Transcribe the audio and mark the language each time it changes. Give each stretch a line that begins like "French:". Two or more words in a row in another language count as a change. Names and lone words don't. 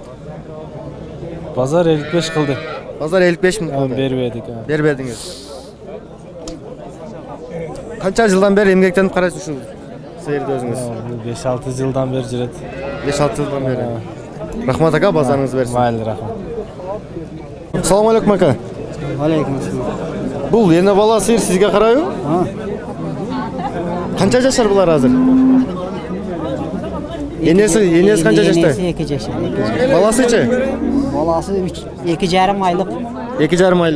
Kyrgyz: Базар 55 кылды. Базар 55 миң кылды. Бербедик. Бербедиңиз. Канча жылдан бери эмгектенип карайсыз ушул сыйырды өзүңүз? 5-6 жылдан бeri жүрөт. 5-6 жылдан бери. Рахмат ака, базарыңыз берсин. Майли рахмат.
Uzbek: Assalomu alaykum aka.
Kyrgyz: Алейкум ассалам. Бул эне бала сыйыр сизге карайбы? Канча жашар булар азыр? Энеси канча жашта? 2 жашар. Баласычы? Баласы 2,5 айлык. 2,5 айлык.